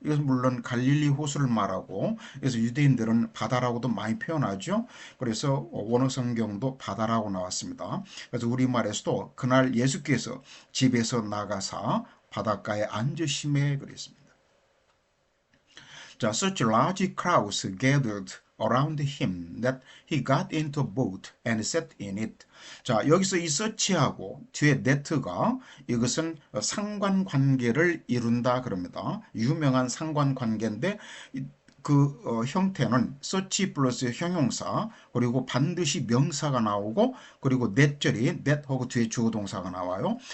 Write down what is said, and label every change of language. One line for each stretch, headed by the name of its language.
Korean: 이것은 물론 갈릴리 호수를 말하고, 그래서 유대인들은 바다라고도 많이 표현하죠. 그래서 원어 성경도 바다라고 나왔습니다. 그래서 우리말에서도 그날 예수께서 집에서 나가사 바닷가에 앉으심에 그랬습니다.
English: 자, such large crowds gathered around him that he got into a boat and sat in it.
Korean: 자, 여기서 이 such하고 뒤에 that가 이것은 상관관계를 이룬다 그럽니다. 유명한 상관관계인데 그 형태는 such 플러스 형용사 그리고 반드시 명사가 나오고 그리고 that절이 that하고 뒤에 주어동사가 나와요.